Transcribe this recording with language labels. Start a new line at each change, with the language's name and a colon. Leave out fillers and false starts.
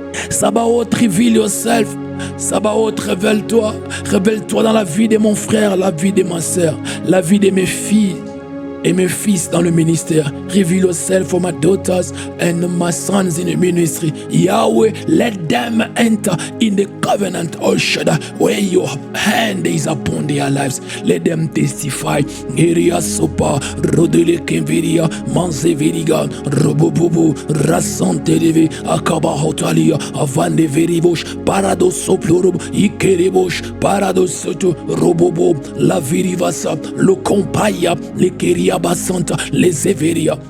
English: Sabaoth, reveal yourself.
French: Sabaoth, révèle-toi dans la vie de mon frère, la vie de ma soeur, la vie de mes filles et mes fils dans le ministère.
English: Reveal yourself for my daughters and my sons in the ministry. Yahweh, let them enter in the covenant, oh Shaddai, where your hand is upon their lives. Let them testify. Eria sopa, rodele kenveria, manze veriga, robobobo, rasante deve, akaba hotalia, avande veribosh, parados soplorob, ikerebosh, parados soto, robobo, la virivasa, lo compaya, le keria basanta, les everia.